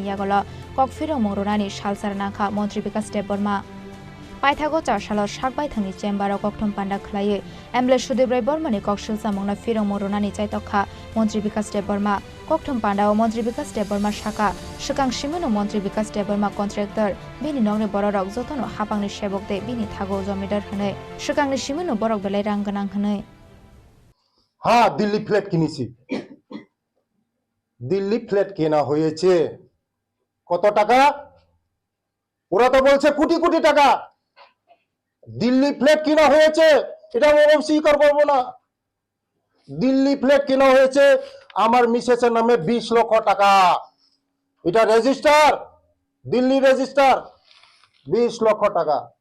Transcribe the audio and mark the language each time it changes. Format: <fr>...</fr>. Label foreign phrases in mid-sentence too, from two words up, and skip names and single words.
<trp>Yagolo Kokfiro Mongrunani Shalsar Nangka Montri Bikas de Burma Paithago Chashalo Shakbai Thangni Chamber Kokthom Panda Khlaye MLA Shudibrai Burmani Kokshil Samongna Firo Mongrunani Chaitokha Montri Bikas de Burma Kokthom Panda o Montri Bikas de Burma Shaka Shikang Shimano Montri Bikas de Burma Contractor Bini Nongni Borok Jotono Hapangni Sebokte Bini Thago Jomidar Hane Shikangni Shimano Borok Belai Rang Ganang Hane</trp> <bn>হ্যাঁ দিল্লি ফ্ল্যাট কিনেছি দিল্লি ফ্ল্যাট কেনা হয়েছে কত টাকা ওরা তো বলছে কোটি কোটি টাকা দিল্লি ফ্ল্যাট কেনা হয়েছে এটা আমি স্বীকার করব না দিল্লি ফ্ল্যাট কেনা হয়েছে আমার মিসেসের নামে 20 লক্ষ টাকা এটা রেজিস্টার দিল্লি রেজিস্টার 20 লক্ষ টাকা</bn>